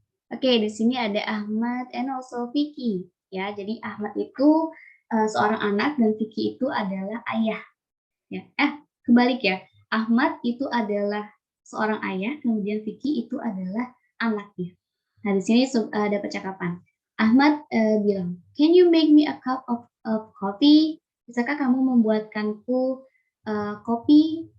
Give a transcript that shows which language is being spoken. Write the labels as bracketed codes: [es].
[id] Oke, di sini ada Ahmad and also Vicky. Ya, jadi Ahmad itu seorang anak dan Vicky itu adalah ayah. Ya, kebalik ya. Ahmad itu adalah seorang ayah, kemudian Vicky itu adalah anaknya. Nah, di sini ada percakapan. [en] Ahmad bilang, "Can you make me a cup of coffee?" [id] Bisakah kamu membuatkanku kopi?